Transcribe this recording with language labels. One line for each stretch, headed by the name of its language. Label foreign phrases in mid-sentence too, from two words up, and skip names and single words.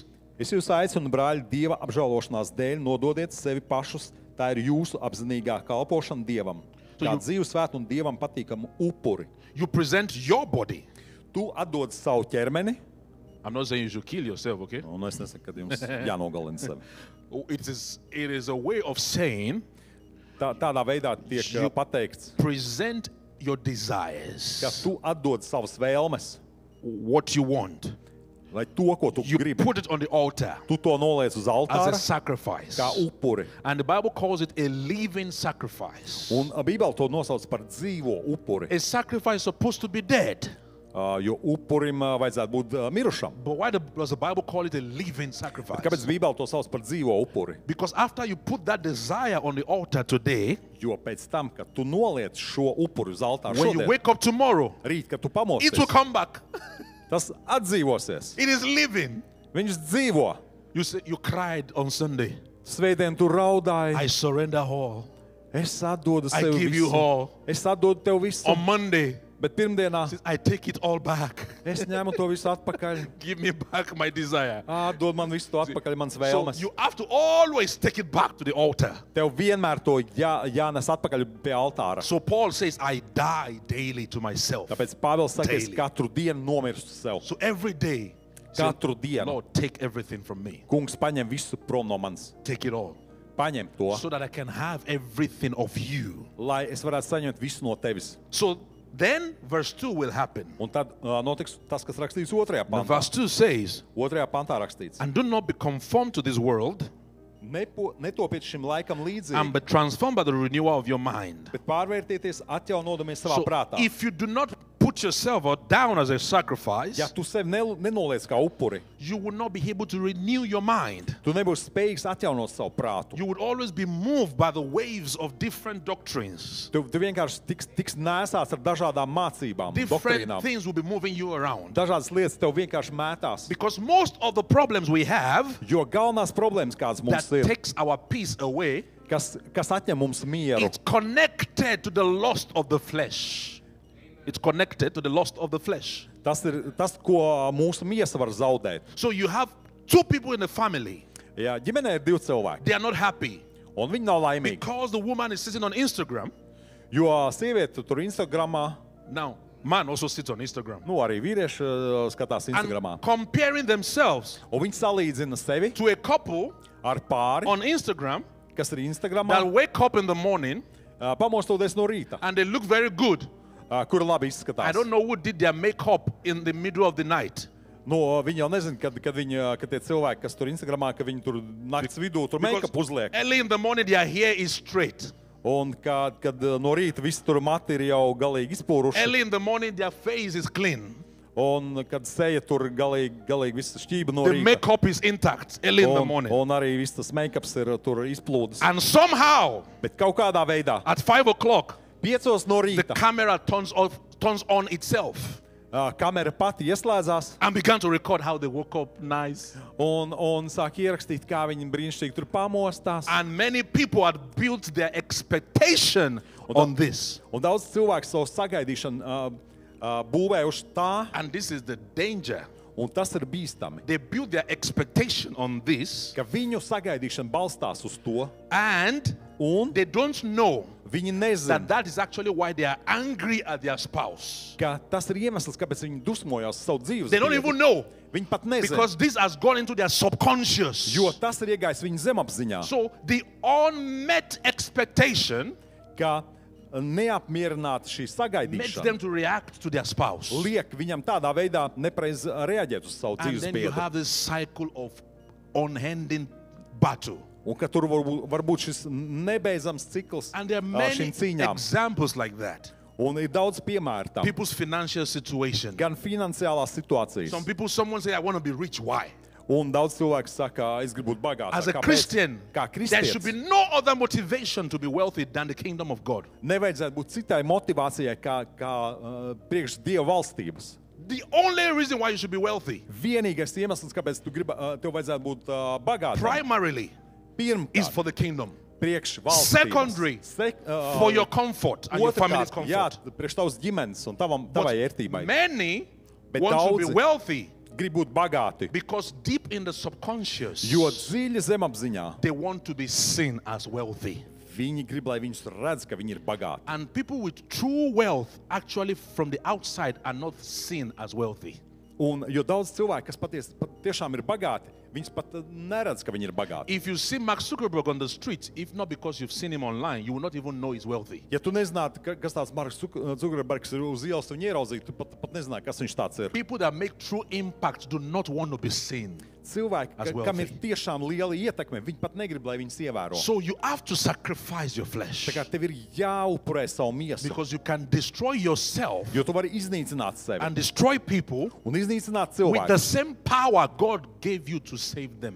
Latvian: Es jūs aicinu, brāļi, Dieva apžēlošanās dēļ nododiet sevi pašus. Tā ir jūsu apzinīgā kalpošana Dievam. Kā dzīvu svētu un Dievam patīkamu upuri.
English: You present your body.
Latvian: Tu atdod savu ķermeni,
English: I'm not saying you should kill yourself, okay?
Latvian: un es nesaku, ka jums jānogalina sevi.
English: It is a way of saying
Latvian: Tādā veidā tiek
English: You-
Latvian: pateikts,
English: present your
Latvian: ka
English: desires,
Latvian: tu atdod savas vēlmes,
English: what you want.
Latvian: lai to, ko tu
English: You
Latvian: gribi,
English: put it on the altar
Latvian: tu to noliec uz
English: as a
Latvian: altāra
English: sacrifice.
Latvian: kā upuri.
English: And the Bible calls it a living sacrifice.
Latvian: Un Bībele to nosauc par dzīvo upuri,
English: A sacrifice supposed to be dead.
Latvian: jo upurim vajadzētu būt mirušam.
English: But why does the Bible call it a living sacrifice?
Latvian: Kāpēc Bībele to sauc par dzīvo upuri?
English: Because after you put that desire on the altar today,
Latvian: Jo pēc tam, kad tu noliec šo upuri uz altāra
English: when you
Latvian: šodien,
English: wake up tomorrow,
Latvian: rīt, kad tu
English: it will
Latvian: pamosies,
English: come back.
Latvian: tas atdzīvosies.
English: It is living.
Latvian: Viņš dzīvo.
English: You cried on Sunday.
Latvian: Svētdien tu raudāji.
English: I surrender all.
Latvian: Es atdodu
English: I
Latvian: sev
English: give you
Latvian: visu.
English: all.
Latvian: Es atdodu tev visu.
English: On Monday,
Latvian: Bet pirmdienā
English: says, I take it all back.
Latvian: es ņemu to visu atpakaļ.
English: Give me back my desire.
Latvian: Dod man visu to atpakaļ, mans
English: So
Latvian: vēlmes.
English: you have to always take it back to the altar.
Latvian: Tev vienmēr to jānes atpakaļ pie altāra.
English: So Paul says, I die daily to myself.
Latvian: Tāpēc Pāvils saka, es
English: Daily.
Latvian: katru dienu nomirstu sev.
English: So every day, say,
Latvian: Katru dienu.
English: Lord, take everything from me.
Latvian: Kungs, paņem visu prom no manis.
English: Take it all.
Latvian: Paņem to,
English: So that I can have everything of you.
Latvian: lai es varētu saņemt visu no tevis.
English: So then verse 2 will happen.
Latvian: Un tad notiks tas, kas rakstīts otrajā
English: Now,
Latvian: pantā.
English: verse 2 says,
Latvian: Otrajā pantā rakstīts.
English: and do not be conformed to this world,
Latvian: Netopiet šim laikam
English: and
Latvian: līdzīgi,
English: be transformed by the renewal of your mind.
Latvian: bet pārvērtieties, atjaunodamies savā
English: So
Latvian: prātā.
English: if you do not put yourself down as a sacrifice,
Latvian: Ja tu sevi nenoliec kā upuri,
English: you will not be able to renew your mind.
Latvian: tu nebūsi spējīgs atjaunot savu prātu.
English: You would always be moved by the waves of different doctrines.
Latvian: Tu vienkārši tiks nēsāts ar dažādām mācībām,
English: Different
Latvian: doktrīnām.
English: things will be moving you around.
Latvian: Dažādas lietas tev vienkārši mētās.
English: Because most of the problems we have
Latvian: Jo galvenās problēmas, kādas mums
English: that
Latvian: ir,
English: takes our peace away,
Latvian: kas atņem mums mieru,
English: it's connected to the lust of the flesh. It's connected to the lust of the flesh.
Latvian: tas ir tas, ko mūsu miesa var zaudēt.
English: So you have two people in the family.
Latvian: Jā, ģimenē ir divi cilvēki,
English: They are not happy
Latvian: un viņi nav laimīgi.
English: because the woman is sitting on Instagram.
Latvian: Jo sieviete tur Instagramā,
English: Now, man also sits on Instagram.
Latvian: arī vīrieši skatās Instagramā.
English: And comparing themselves
Latvian: Un viņi salīdzina sevi
English: to a couple
Latvian: ar pāri,
English: on Instagram
Latvian: kas ir
English: that
Latvian: Instagramā,
English: wake up in the morning
Latvian: pamostoties no rīta,
English: and they look very good.
Latvian: kur labi
English: I
Latvian: izskatās.
English: don't know who did their makeup in the middle of the night.
Latvian: Viņi jau nezina, kad tie cilvēki, kas tur Instagramā, ka viņi tur nakts vidū tur make-up uzliek.
English: Early in the morning, their hair is straight.
Latvian: Un kad no rīta visi tur mati ir jau galīgi izpūruši.
English: Early in the morning, their face is clean.
Latvian: Un kad seja tur galīgi viss šķība no
English: The
Latvian: rīta.
English: makeup is intact early in the morning.
Latvian: Un arī viss tas make-ups ir tur izplūdes.
English: And somehow,
Latvian: Bet kaut kādā veidā,
English: at 5 o'clock,
Latvian: 5 no
English: the
Latvian: rīta,
English: camera turns on itself
Latvian: kamera pati ieslēdzās
English: and began to record how they woke up nice.
Latvian: un sāk ierakstīt, kā viņi brīnišķīgi tur pamostās.
English: And many people had built their expectation on this.
Latvian: Un daudz cilvēku savu sagaidīšanu būvē uz tā,
English: And this is the danger.
Latvian: un tas ir bīstami.
English: They build their expectation on this,
Latvian: Ka viņu sagaidīšana balstās uz to,
English: and
Latvian: un
English: they don't know
Latvian: viņi
English: that
Latvian: nezina,
English: that is actually why they are angry at their spouse.
Latvian: ka tas ir iemesls, kāpēc viņi dusmojās savu dzīves.
English: They don't
Latvian: biedru.
English: even know
Latvian: Viņi pat nezina,
English: because this has gone into their subconscious.
Latvian: jo tas ir iegājis viņu zemapziņā,
English: So the unmet expectation
Latvian: ka neapmierināta šī
English: makes
Latvian: sagaidīšana
English: them to react to their spouse.
Latvian: liek viņam tādā veidā nepareiz reaģēt uz savu
English: And
Latvian: dzīves
English: then you
Latvian: biedru.
English: have this cycle of unending battle.
Latvian: Un ka tur var būt šis nebeidzams cikls
English: And there are
Latvian: šīm
English: many
Latvian: cīņām.
English: examples like that.
Latvian: Un ir daudz piemēru tam.
English: People's financial situation.
Latvian: Gan finansiālās situācijas.
English: Someone say, I want to be rich. Why?
Latvian: Un daudz cilvēku saka, es gribu būt bagāts.
English: As a Christian,
Latvian: Kā
English: there should be
Latvian: kristietis,
English: no other motivation to be wealthy than the kingdom of God.
Latvian: nevajadzētu būt citai motivācijai kā priekš Dieva valstības.
English: The only reason why you should be wealthy,
Latvian: Vienīgais iemesls, kāpēc tev vajadzētu būt bagātam,
English: primarily, is
Latvian: pirmkārt,
English: for the kingdom.
Latvian: priekš valstības.
English: Secondary, for your comfort and your family's
Latvian: Otrkārt, jā,
English: comfort.
Latvian: priekš tavas ģimenes un tavai
English: But
Latvian: ērtībai.
English: many
Latvian: Bet
English: want to be
Latvian: daudzi
English: wealthy
Latvian: Grib būt bagāti,
English: because deep in the subconscious,
Latvian: jo dziļi zemapziņā
English: they want to be seen as wealthy.
Latvian: viņi grib, lai viņus redz, ka viņi ir bagāti.
English: And people with true wealth actually from the outside are not seen as wealthy.
Latvian: Un, jo daudz cilvēku, kas patiešām ir bagāti, viņus pat neredz, ka viņi ir bagāti.
English: If you see Mark Zuckerberg on the street, if not because you've seen him online, you will not even know he's wealthy.
Latvian: Ja tu nezinātu, kas tāds Marks Zuckerbergs ir uz ielas, tu viņu ieraudzītu, tu pat nezinātu, kas viņš tāds ir.
English: People that make true impact do not want to be seen.
Latvian: Cilvēki,
English: As wealthy.
Latvian: kam ir tiešām liela ietekme, viņi pat negrib, lai viņus ievēro.
English: So you have to sacrifice your flesh
Latvian: Tā kā tev ir jāupurē savu miesu,
English: because you can destroy yourself
Latvian: jo tu vari iznīcināt sevi
English: and destroy people
Latvian: un iznīcināt
English: with the
Latvian: cilvēku
English: same power God gave you to save them.